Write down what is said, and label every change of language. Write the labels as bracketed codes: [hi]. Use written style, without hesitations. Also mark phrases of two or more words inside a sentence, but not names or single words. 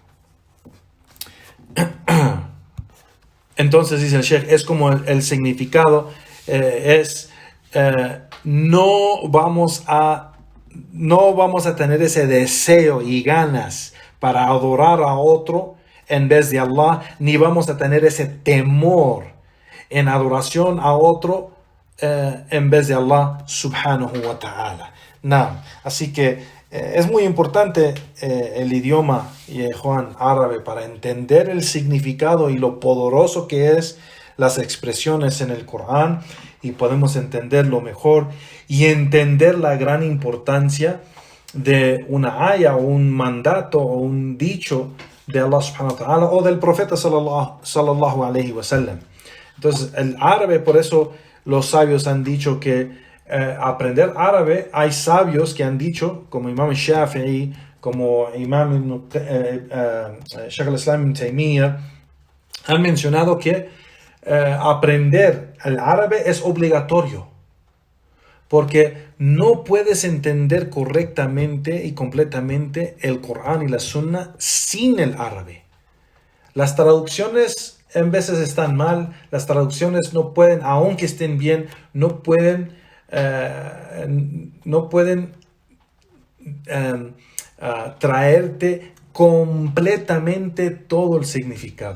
[es] Entonces dice el Sheikh, es como el significado no vamos a tener ese deseo y ganas para adorar a otro en vez de Allah, ni vamos a tener ese temor en adoración a otro en vez de [ar] الله سبحانه وتعالى. [es] Así que es muy importante el idioma Juan árabe para entender el significado y lo poderoso que es las expresiones en el Corán, y podemos entenderlo mejor y entender la gran importancia de una aya o un mandato o un dicho de [ar] الله سبحانه وتعالى [es] o del profeta [ar] صلى الله عليه وسلم. [es] Entonces el árabe, por eso los sabios han dicho que aprender árabe, hay sabios que han dicho, como Imam Shafi'i, como Imam Shaykh al-Islam ibn Taymiyyah, han mencionado que aprender el árabe es obligatorio, porque no puedes entender correctamente y completamente el Corán y la Sunna sin el árabe. Las traducciones en veces están mal, las traducciones no pueden, aunque estén bien, no pueden traerte completamente todo el significado.